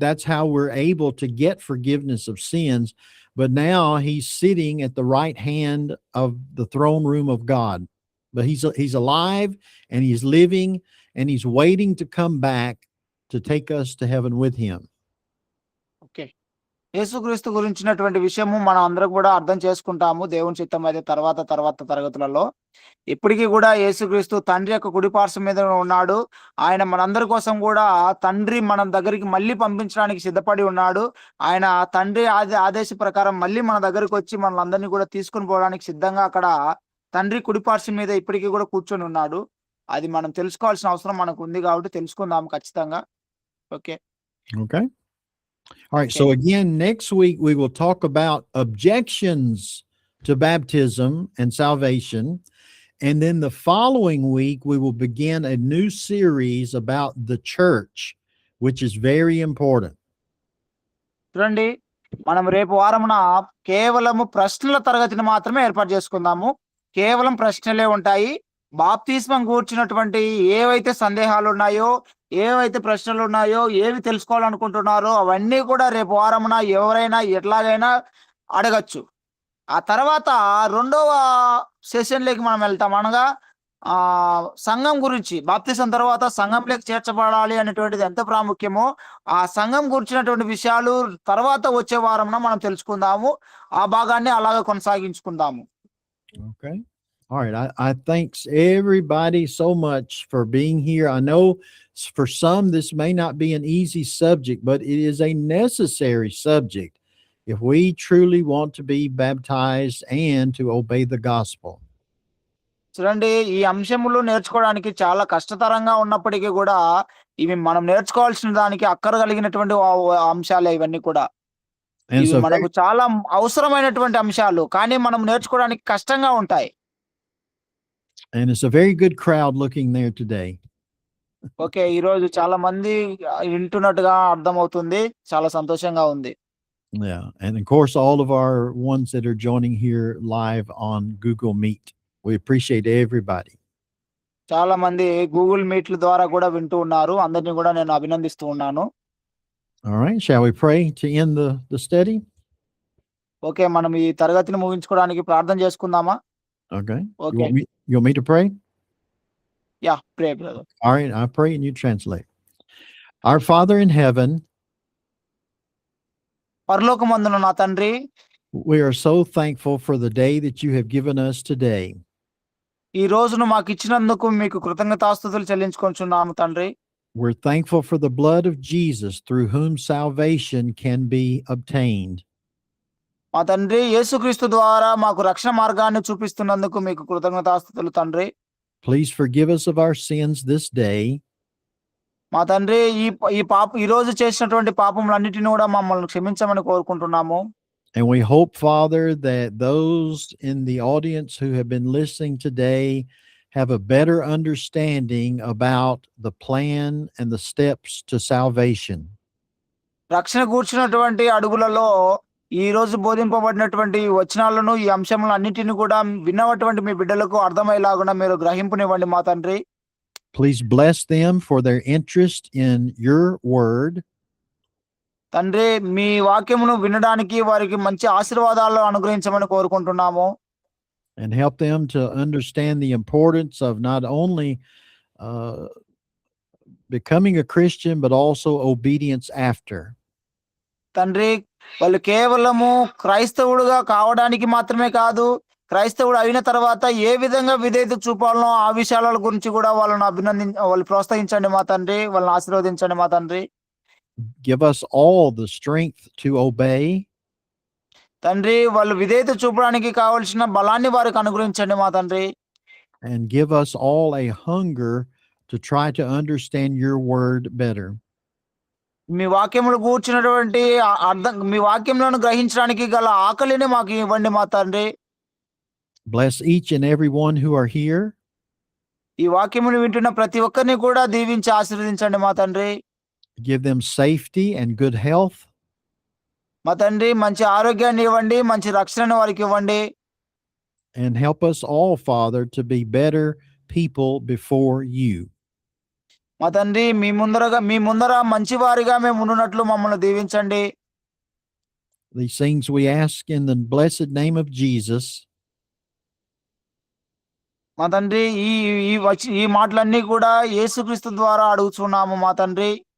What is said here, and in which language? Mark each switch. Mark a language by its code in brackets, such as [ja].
[en] That's how we're able to get forgiveness of sins. But now he's sitting at the right hand of the throne room of God. But he's alive and he's living and he's waiting to come back to take us to heaven with him. Okay. [te] యేసుక్రీస్తు గురించినటువంటి విషయము మనం అందరం కూడా అర్థం చేసుకుంటాము. దేవుని చిత్తం అయితే తర్వాత తరగతులలో. ఇప్పటికి కూడా యేసుక్రీస్తు తండ్రి యొక్క కుడి పార్శ్వం మీద ఉన్నాడు. ఆయన మనందరి కోసం కూడా తండ్రి మన దగ్గరికి మళ్ళీ పంపించడానికి సిద్ధపడి ఉన్నాడు. ఆయన తండ్రి ఆదేశ ప్రకారం మళ్ళీ మన దగ్గరకొచ్చి మనలందరినీ కూడా తీసుకొని పోవడానికి సిద్ధంగా అక్కడ తండ్రి కుడి పార్శ్వం మీద ఇప్పటికి కూడా కూర్చొని ఉన్నాడు. అది మనం తెలుసుకోవాల్సిన అవసరం మనకుంది కాబట్టి తెలుసుకుందాం ఖచ్చితంగా. [en] Okay. Okay. All right. Okay. So again, next week we will talk about objections to baptism and salvation. And then the following week, we will begin a new series about the church, which is very important. [te] చూడండి, మనం రేపు వారమున కేవలము ప్రశ్నల తరగతిని మాత్రమే ఏర్పాటు చేసుకుందాము. కేవలం ప్రశ్నలే ఉంటాయి. బాప్తిస్మం గూర్చినటువంటి ఏవైతే సందేహాలున్నాయో, ఏవైతే ప్రశ్నలున్నాయో, ఏవి తెలుసుకోవాలనుకుంటున్నారో అవన్నీ కూడా రేపు వారమున ఎవరైనా ఎట్లాగైనా అడగచ్చు. ఆ తర్వాత రెండవ సెషన్‌లోకి మనం వెళ్తాం. అనగా సంఘం గురించి, బాప్తిసం తర్వాత సంఘంలోకి చేర్చబడాలి అనేటువంటిది ఎంత ప్రాముఖ్యమో, ఆ సంఘం గురించినటువంటి విషయాలు తర్వాత వచ్చే వారమున మనం తెలుసుకుందాము. ఆ భాగాన్ని అలాగే కొనసాగించుకుందాము. [en] Okay. All right. I thanks everybody so much for being here. I know for some this may not be an easy subject, but it is a necessary subject if we truly want to be baptized and to obey the gospel. [te] చూడండి, ఈ అంశములు నేర్చుకోవడానికి చాలా కష్టతరంగా ఉన్నప్పటికీ కూడా ఇవి మనం నేర్చుకోవాల్సిన దానికి అక్కర కలిగినటువంటి అంశాలే ఇవన్నీ కూడా. [en] And [te] ఇవి [en] so [te] మనకు చాలా అవసరమైనటువంటి అంశాలు. కానీ మనం నేర్చుకోవడానికి కష్టంగా ఉంటాయి. [en] and it's a very good crowd looking there today. Okay. [te] ఈరోజు చాలా మంది వింటున్నట్టుగా అర్థమవుతుంది. చాలా సంతోషంగా ఉంది. [en] Yeah. And of course, all of our ones that are joining here live on Google Meet. We appreciate everybody. [te] చాలా మంది గూగుల్ మీట్ల ద్వారా కూడా వింటూ ఉన్నారు. అందరిని కూడా నేను అభినందిస్తూ ఉన్నాను. [en] All right. Shall we pray to end the study? Okay. [te] మనం ఈ తరగతిని ముగించుకోవడానికి ప్రార్థన చేసుకుందామా? [en] Okay. Okay. You want me to pray? Yeah, pray, brother. All right. I pray and you translate. Our Father in heaven, [te] పరలోకమందున నా తండ్రి, [en] we are so thankful for the day that you have given us today. [te] ఈ రోజును మాకు ఇచ్చినందుకు మీకు కృతజ్ఞతాస్తుతులు చెల్లించుకొనుచున్నాము తండ్రి. [en] We're thankful for the blood of Jesus through whom salvation can be obtained. [te] మా తండ్రి, యేసుక్రీస్తు ద్వారా మాకు రక్షణ మార్గాన్ని చూపిస్తున్నందుకు మీకు కృతజ్ఞతాస్తుతులు తండ్రి. [en] Please forgive us of our sins this day. [te] మా తండ్రి, ఈ రోజు చేసినటువంటి పాపములన్నిటిని కూడా మమ్మల్ని క్షమించమని కోరుకుంటున్నాము. [en] And we hope, Father, that those in the audience who have been listening today have a better understanding about the plan and the steps to salvation. [te] రక్షణ కూర్చున్నటువంటి అడుగులలో ఈ రోజు బోధింపబడినటువంటి వచనాలను, ఈ అంశములన్నిటిని కూడా విన్నటువంటి మీ బిడ్డలకు అర్థమయ్యేలాగున మీరు గ్రహింపునివ్వండి మా తండ్రి. [en] Please bless them for their interest in your word. [te] తండ్రి, మీ వాక్యమును వినడానికి వారికి మంచి ఆశీర్వాదాలు అనుగ్రహించమని కోరుకుంటున్నాము. [en] And help them to understand the importance of not only becoming a Christian, but also obedience after. [te] తండ్రి, వాళ్ళు కేవలము క్రైస్తవుడుగా కావడానికి మాత్రమే కాదు, క్రైస్తవుడు అయిన తర్వాత ఏ విధంగా విధేయత చూపాలనో ఆ విషయాల గురించి కూడా వాళ్ళు ప్రోత్సహించండి మా తండ్రి. వాళ్ళని ఆశీర్వదించండి మా తండ్రి. [en] Give us all the strength to obey. [te] తండ్రి, వాళ్ళు విధేయత చూపడానికి కావలసిన బలాన్ని వారికి అనుగ్రహించండి మా తండ్రి. [en] And give us all a hunger to try to understand your word better. [te] మీ వాక్యములు కూర్చున్నటువంటి అర్థం, మీ వాక్యములను గ్రహించడానికి గల ఆకలిని మాకు ఇవ్వండి మా తండ్రి. [en] Bless each and every one who are here. [te] ఈ వాక్యమును వింటున్న ప్రతి ఒక్కరిని కూడా దీవించి ఆశీర్వదించండి మా తండ్రి. [en] Give them safety and good health. [te] మా తండ్రి, మంచి ఆరోగ్యాన్ని ఇవ్వండి, మంచి రక్షణను వారికి ఇవ్వండి. [en] And help us all, Father, to be better people before you. [te] మా తండ్రి, మీ ముందర మంచి వారిగా మేము ఉండునట్లు మమ్మల్ని దీవించండి. [en] These things we ask in the blessed name of Jesus. [te] మా తండ్రి, ఈ మాటలన్నీ కూడా యేసుక్రీస్తు ద్వారా అడుగుచున్నాము మా తండ్రి.